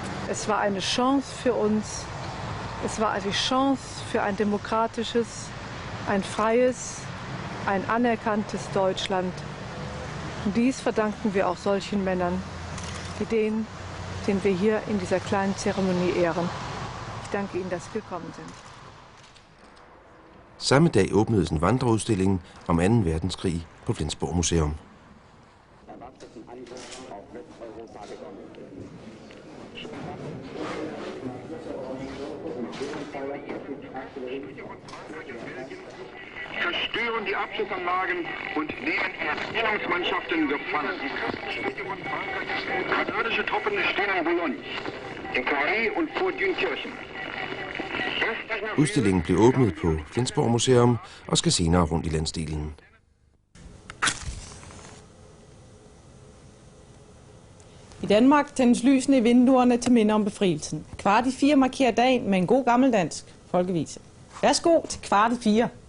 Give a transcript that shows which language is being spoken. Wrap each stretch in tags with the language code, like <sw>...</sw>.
<de>Es war eine Chance für uns. Es war die Chance für ein demokratisches, ein freies, ein anerkanntes Deutschland. Und dies verdanken wir auch solchen Männern, wie den wir hier in dieser kleinen Zeremonie ehren. Ich danke Ihnen, dass Sie gekommen sind.</de> <da>Samme dag åbnedes en vandreudstilling om 2. verdenskrig på Flensborg Museum.</da> <de>Zerstören die Abschussanlagen und nehmen Erkennungsmannschaften gefangen. Kanadische Truppen stehen in Boulogne, in Calais und vor Dünkirchen.</de> <da>Udstillingen blev åbnet på Flensborg Museum og skal senere rundt i landsdelen. I Danmark tændes lysene i vinduerne til minde om befrielsen. 3:15 markerer dagen med en god gammeldansk folkevise. Værsgo til 3:15.</da>